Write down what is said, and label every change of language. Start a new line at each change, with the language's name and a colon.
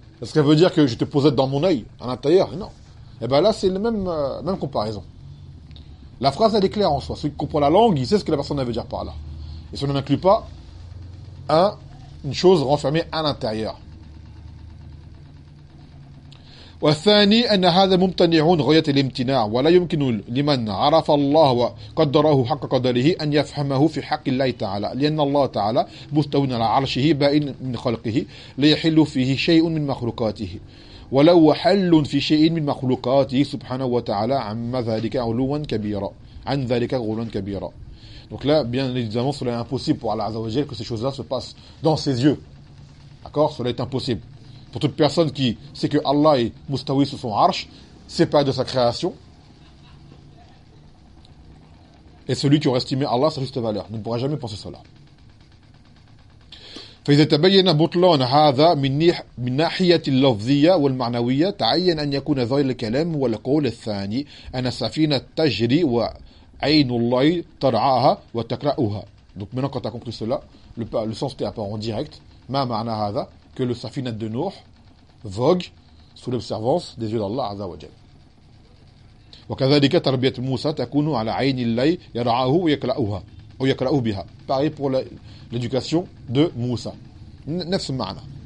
French: Est-ce que ça veut dire que je te posais dans mon œil, à l'intérieur? Non. Et bien là, c'est la même comparaison. La phrase, elle est claire en soi. Celui qui comprend la langue, il sait ce que la personne veut dire par là. Et ça n'inclut pas une chose renfermée à l'intérieur.
Arabic: والثاني أن هذا ممتنع غاية الامتناع ولا يمكن لمن عرف الله وقدره حق قدره أن يفهمه في حق الله تعالى لأن الله تعالى مستوى على عرشه بائن من خلقه لا يحل فيه شيء من مخلوقاته ولو حل في شيء من مخلوقاته سبحانه وتعالى عما ذلك علوا كبيرا عن ذلك غلوا كبيرا.
French: Donc là, bien évidemment, cela est impossible pour Allah Azza wa Jal que ces choses-là se passent dans ses yeux. D'accord ? Cela est impossible. Pour toute personne qui sait que Allah est moustawi sur son arche, c'est pas de sa création. Et celui qui aurait estimé Allah sa juste valeur ne pourra jamais penser cela.
Arabic: فإذا تبين بطلان هذا من ناحية اللفظية والمعنوية تعين أن يكون ظاهر الكلام والقول الثاني أن السفينة تجري وعين الله ترعاها وتكرأها.
French: Donc maintenant quand tu as compris cela, le sens était apparent direct.
Arabic: ما معنى هذا؟
French: Que le safinat de Nuh vogue sous l'observance des yeux d'Allah Azza wa Jal.
Arabic: وكذلك تربية موسى تكون على عين الله يرعاه ويكلأها أو يكلأه بها.
French: Pareil pour l'éducation de Moussa.
Arabic: Nefs ma'ana.